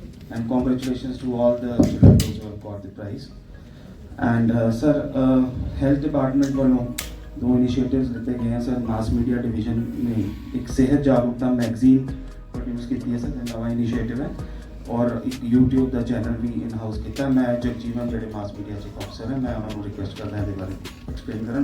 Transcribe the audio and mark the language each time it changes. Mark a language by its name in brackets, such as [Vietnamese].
[English] And congratulations to all the children who have got the prize. And sir, health department [Punjabi] ਵੱਲੋਂ 2 initiatives लिते गए हैं sir. [Hindi] Mass media division में एक सेहत जागरूकता मैगजीन प्रोड्यूस की है सर, नवा इनिशिएटिव है, और एक YouTube [Punjabi] ਦਾ channel we in house ਕੀਤਾ। ਮੈਂ ਜਗਜੀਵਨ ਜਿਹੜੇ ਮਾਸ ਮੀਡੀਆ ਚੀਫ ਅਫਸਰ ਹੈ, ਮੈਂ ਉਹਨਾਂ ਨੂੰ ਰਿਕੁਐਸਟ ਕਰਦਾ ਇਹਦੇ ਬਾਰੇ ਐਕਸਪਲੇਨ ਕਰਨ।